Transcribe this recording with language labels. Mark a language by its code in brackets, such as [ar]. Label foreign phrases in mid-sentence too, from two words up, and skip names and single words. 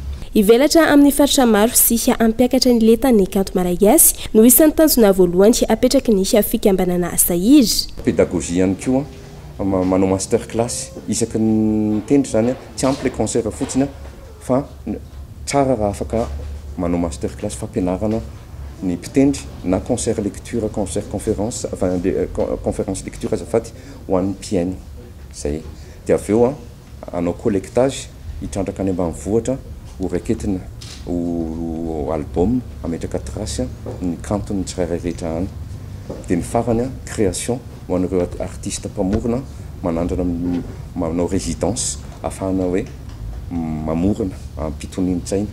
[mg] Ivelatra amin'ny faritra maro sy ampiakatra ny lentan'ny kanto malagasy no isan'ny tanjona voalohany apetraky ny fikambanana sahiry. Pédagogie ihany koa manao [en] master class [mg] isaky ny tendry zany tsy ampy le concert fotsiny fa tsara raha afaka manao [en] master class [mg] fampianarana ny mpitendry na [fr] concert lecture, concert conférence, conférence lecture [mg] azafady ho an'ny mpiaino zay. Dia avy eo anao collectage hitrandraka any ambanivohitra ho raiketina ho album ametraka trasy ny kantony tsirairay rehetra any. Dia ny farany création ho an'ireo artiste mpamorona manandrana manao résidence ahafahana hoe mamorona ampitonian-tsaina.